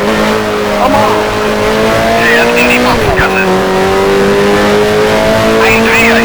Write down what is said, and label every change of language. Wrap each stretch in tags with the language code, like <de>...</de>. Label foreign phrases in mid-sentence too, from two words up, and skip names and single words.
<en>Come on.</en> <de>Fährt in die Boxengasse. Eindrehen.</de>